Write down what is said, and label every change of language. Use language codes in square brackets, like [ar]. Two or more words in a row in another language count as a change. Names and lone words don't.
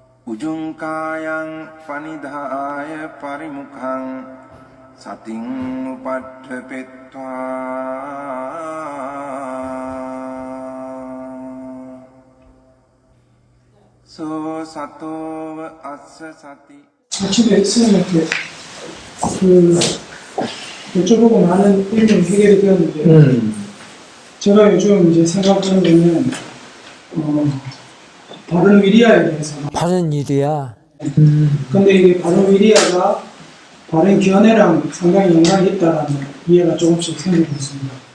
[pi] Ujungkayang panidhaya parimukhang sating upadhepetva so sato assa sati. [ko] 아침에 스님한테 여쭤보고 많은 일은 해결이 되었는데 제가 요즘 이제 생각하는 거는 바른 위리아에 대해서 바른 일이야. 근데 이게 바른 위리아가 바른 견해랑 상당히 연관이 있다라는 이해가 조금씩 생기고 있습니다.